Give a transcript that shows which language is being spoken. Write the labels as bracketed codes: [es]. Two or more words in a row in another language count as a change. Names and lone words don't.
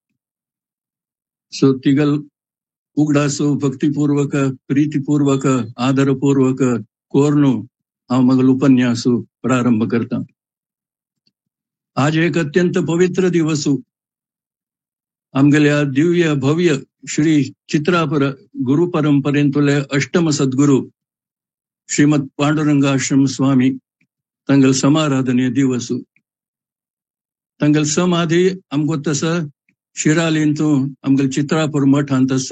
[kok] सो तिगल उगडासो भक्तिपूर्वक प्रीतिपूर्वक आदरपूर्वक कोरनु हांव म्हगेलो उपन्यास प्रारंभ करता. आज एक अत्यंत पवित्र दिवस. आमगेल्या दिव्य भव्य श्री चित्रापर गुरु परंपरेंतले अष्टम सद्गुरु श्रीमद पांडुरंग आश्रम स्वामी तांगल समाराधने दिवस. तांगल समाधी आमगो तस शिरालींतू आमगल चित्रापूर मठांत आस.